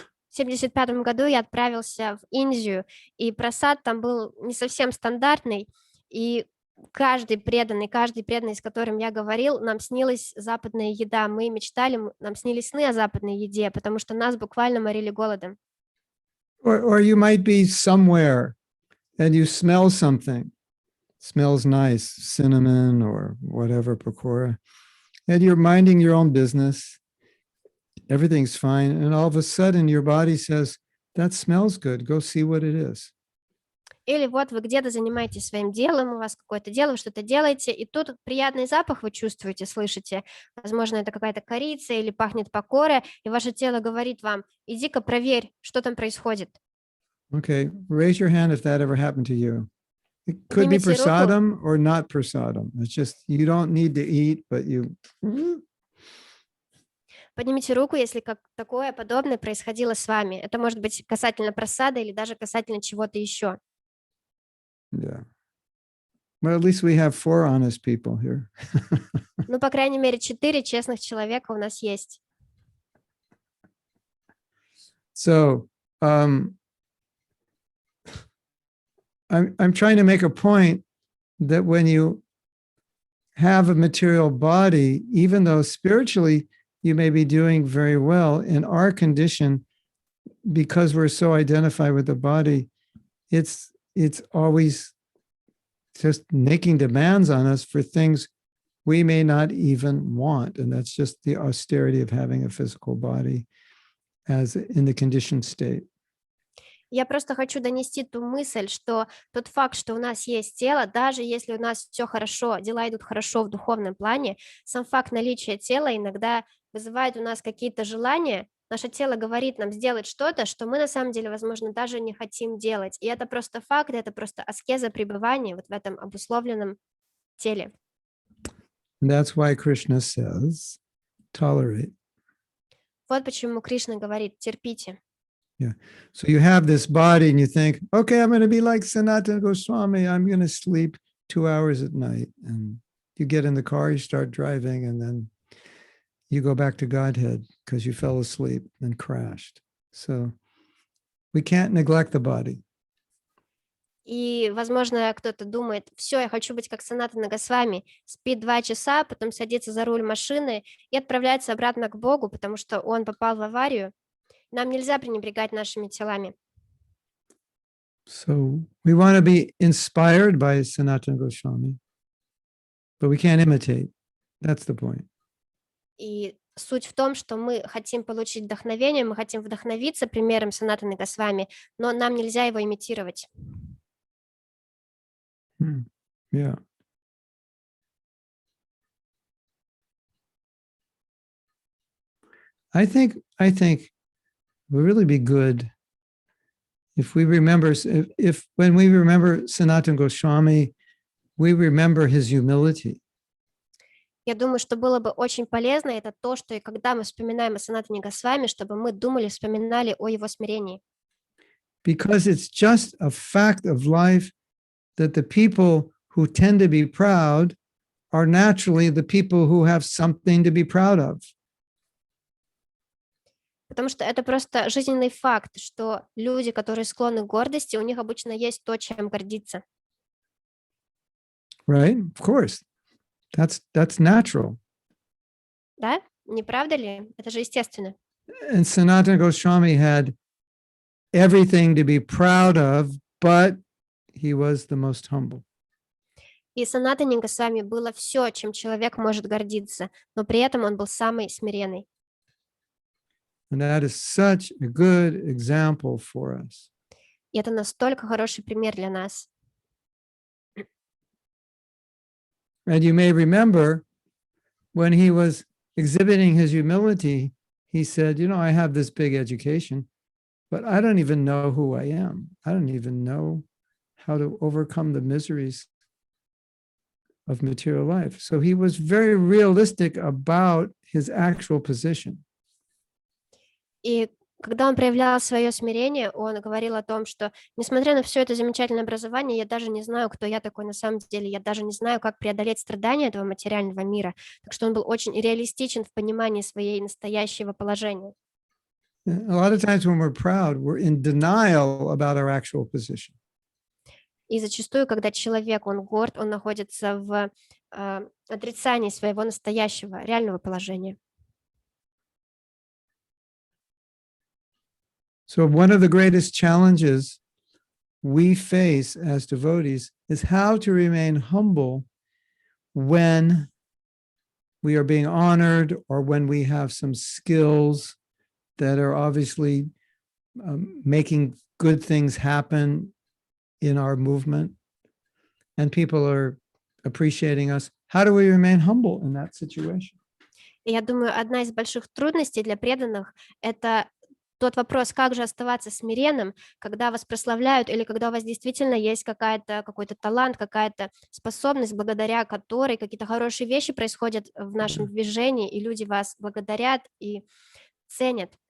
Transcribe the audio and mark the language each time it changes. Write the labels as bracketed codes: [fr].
[ru] В 1975 году я отправился в Индию, и прасад там был не совсем стандартный, и каждый преданный, с которым я говорил, нам снилась западная еда. Мы мечтали, нам снились сны о западной еде, потому что нас буквально морили голодом. [en] Or you might be somewhere and you smell something. Smells nice, cinnamon or whatever, pakora. And you're minding your own business. Everything's fine. And all of a sudden your body says, that smells good. Go see what it is. [ru] Или вот вы где-то занимаетесь своим делом, у вас какое-то дело, вы что-то делаете, и тут приятный запах вы чувствуете, слышите. Возможно, это какая-то корица или пахнет пакоре, и ваше тело говорит вам, иди-ка проверь, что там происходит. [en] Okay, raise your hand if that ever happened to you. It could be [ru] Поднимите руку. [en] prasadam or not prasadam. It's just, you don't need to eat, but you... [ru] Поднимите руку, если как такое подобное происходило с вами. Это может быть касательно прасада или даже касательно чего-то еще. [en] Yeah. Well, at least we have 4 honest people here. [ru] Ну, по крайней мере, 4 честных человека у нас есть. [en] So, I'm trying to make a point that when you have a material body, even though spiritually you may be doing very well, in our condition, because we're so identified with the body, it's always just making demands on us for things we may not even want. And that's just the austerity of having a physical body as in the conditioned state. [ru] Я просто хочу донести ту мысль, что тот факт, что у нас есть тело, даже если у нас все хорошо, дела идут хорошо в духовном плане, сам факт наличия тела иногда вызывает у нас какие-то желания. Наше тело говорит нам сделать что-то, что мы на самом деле, возможно, даже не хотим делать. И это просто факт, это просто аскеза пребывания вот в этом обусловленном теле. [en] And that's why Krishna says, tolerate. [ru] Вот почему Кришна говорит, терпите. [en] Yeah. So you have this body and you think, okay, I'm going to be like Sanatana Goswami. I'm going to sleep 2 hours at night. And you get in the car, you start driving, and then you go back to Godhead because you fell asleep and crashed. So we can't neglect the body. [ru] И, возможно, кто-то думает, все, я хочу быть как Санатана Госвами, спит 2 часа, потом садится за руль машины и отправляется обратно к Богу, потому что он попал в аварию. Нам нельзя пренебрегать нашими телами. [en] So we want to be inspired by Sanatana Goswami, but we can't imitate. That's the point. [ru] И суть в том, что мы хотим получить вдохновение, мы хотим вдохновиться примером Санатаны Госвами, но нам нельзя его имитировать. [en] Yeah. I think it would really be good if we remember, if when we remember Sanatana Goswami, we remember his humility. [ru] Я думаю, что было бы очень полезно, это то, что и когда мы вспоминаем о Санатане Госвами, чтобы мы думали, вспоминали о его смирении. [en] Because it's just a fact of life that the people who tend to be proud are naturally the people who have something to be proud of. [ru] Потому что это просто жизненный факт, что люди, которые склонны к гордости, у них обычно есть то, чем гордиться. [en] Right? Of course. That's natural. [ru] Да? Не правда ли? Это же естественно. [en] And Sanatana Goswami had everything to be proud of, but he was the most humble. [ru] И Санатане Госвами было все, чем человек может гордиться, но при этом он был самый смиренный. [en] And that is such a good example for us. [ru] И это настолько хороший пример для нас. [en] And you may remember when he was exhibiting his humility, he said, I have this big education, but I don't even know who I am. I don't even know how to overcome the miseries of material life. So he was very realistic about his actual position. [ru] И когда он проявлял свое смирение, он говорил о том, что, несмотря на все это замечательное образование, я даже не знаю, кто я такой на самом деле, я даже не знаю, как преодолеть страдания этого материального мира. Так что он был очень реалистичен в понимании своей настоящего положения. [en] A lot of times when we're proud, we're in denial about our actual position. [ru] И зачастую, когда человек, он горд, он находится в отрицании своего настоящего, реального положения. [en] So one of the greatest challenges we face as devotees is how to remain humble when we are being honored or when we have some skills that are obviously making good things happen in our movement and people are appreciating us. How do we remain humble in that situation? [ru] И я думаю, одна из больших трудностей для преданных – это тот вопрос, как же оставаться смиренным, когда вас прославляют или когда у вас действительно есть какой-то талант, какая-то способность, благодаря которой какие-то хорошие вещи происходят в нашем движении, и люди вас благодарят и ценят.